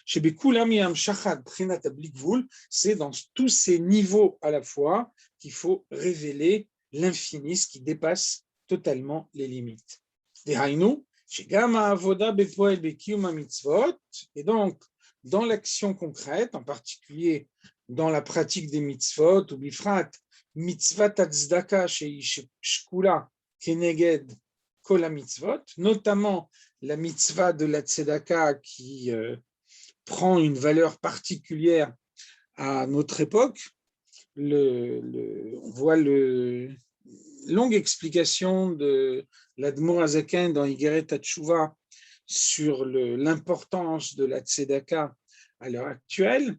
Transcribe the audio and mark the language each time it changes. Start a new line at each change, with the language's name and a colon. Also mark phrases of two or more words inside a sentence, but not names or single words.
French: C'est dans tous ces niveaux à la fois qu'il faut révéler l'infini, ce qui dépasse totalement les limites. Et donc, dans l'action concrète, en particulier dans la pratique des mitzvot,
Hebrew: ובפרט, מצוות צדקה שקולה כנגד כל מצוות,
French: notamment la mitzvah de la tzedaka qui prend une valeur particulière à notre époque. On voit la longue explication de l'Admour Hazaken dans Igeret HaTshuva sur l'importance de la tzedaka à l'heure actuelle.